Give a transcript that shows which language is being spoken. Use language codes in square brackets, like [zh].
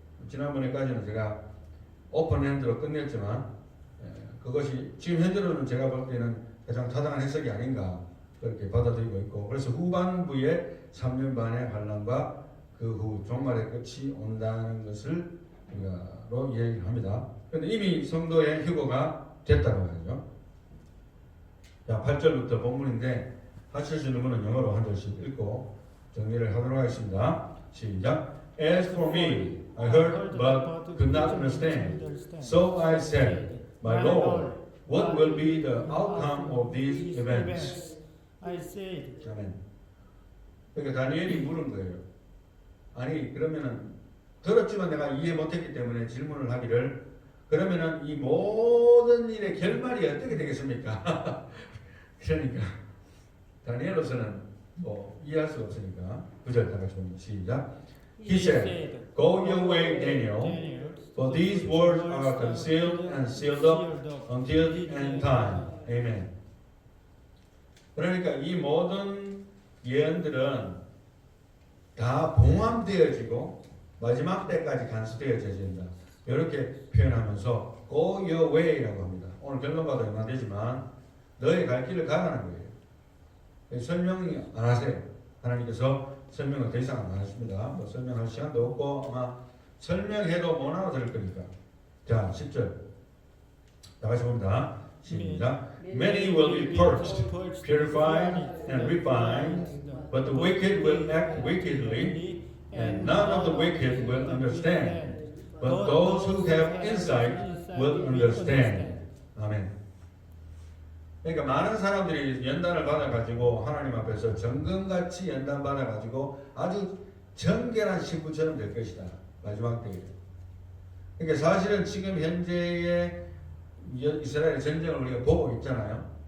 [ko] 지난번에까지는 제가 오픈핸드로 끝냈지만 그것이 지금 현재로는 제가 볼 때는 가장 타당한 해석이 아닌가 그렇게 받아들이고 있고, 그래서 후반부에 3년 반의 환란과 그 후 종말의 끝이 온다는 것을 로 이야기를 합니다. 그런데 이미 성도의 휴거가 됐다고 하죠. 자, 8절부터 본문인데 하실 수 있는 분은 영어로 한 절씩 읽고 정리를 하도록 하겠습니다. 시작. [en] As for me, I heard but could not understand. So I said, My Lord, what will be the outcome of these events? I said, [ko] 아멘. 그러니까 다니엘이 물은 거예요. 아니 그러면은 들었지만 내가 이해 못했기 때문에 질문을 하기를, 그러면은 이 모든 일의 결말이 어떻게 되겠습니까? 그러니까 다니엘로서는 뭐 이해할 수 없으니까 9절 다 같이 봅니다. 시작. [en] He said, Go your way, Daniel, for these words are concealed and sealed up until the end time. Amen. [ko] 그러니까 이 모든 예언들은 다 봉함되어지고 마지막 때까지 간수되어진다. 이렇게 표현하면서 [en] Go your way [ko] 라고 합니다. 오늘 결론과도 연관되지만 너의 갈 길을 가라는 거예요. 설명이 안 하세요. 하나님께서 설명을 더 이상 안 하십니다. 뭐 설명할 시간도 없고 아마 설명해도 못 알아들을 거니까. 자, 10절 다 같이 봅니다. 시작. [en] Many will be purged, purified, and refined, but the wicked will act wickedly, and none of the wicked will understand. But those who have insight will understand. [ko] 아멘. 그러니까 많은 사람들이 연단을 받아가지고 하나님 앞에서 정금같이 연단 받아가지고 아주 정결한 신부처럼 될 것이다. 마지막 때에. 그러니까 사실은 지금 현재의 이스라엘 전쟁을 우리가 보고 있잖아요.